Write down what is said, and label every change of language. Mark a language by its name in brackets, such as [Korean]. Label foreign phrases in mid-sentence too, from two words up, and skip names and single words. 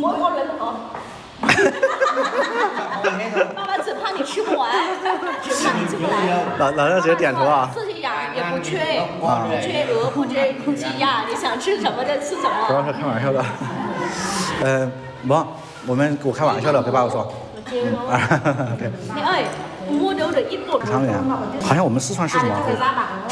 [Chinese] 爸爸只怕你吃不完，只怕你吃不来。老丈直接点头啊。自己养也不缺鹅，不缺鸡鸭，你想吃什么就吃什么。不要是开玩笑的。我开玩笑的，跟爸爸说。 [Vietnamese] 你ơi, mua đâu được ít bột. [Chinese] 汤圆，好像我们四川是什么？